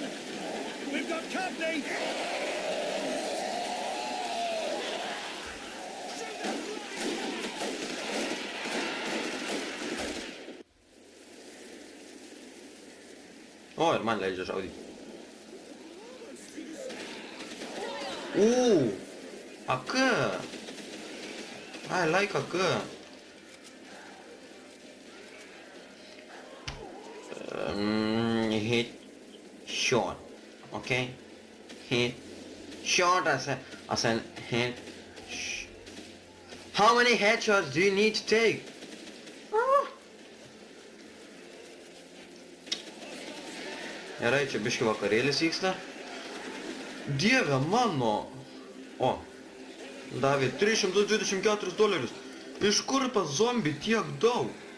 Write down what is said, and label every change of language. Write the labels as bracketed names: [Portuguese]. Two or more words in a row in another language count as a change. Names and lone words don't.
[English] We've got company! [Lithuanian] O, ir man leidžia žaudyti. [English] AK! I like AK. Hit shot, okay? Hit shot. I said hit. How many headshots do you need to take? [Lithuanian] Gerai, čia biški vakarėlis vyksta. Dieve mano! O, davė $324. Iš kur pas zombi tiek daug?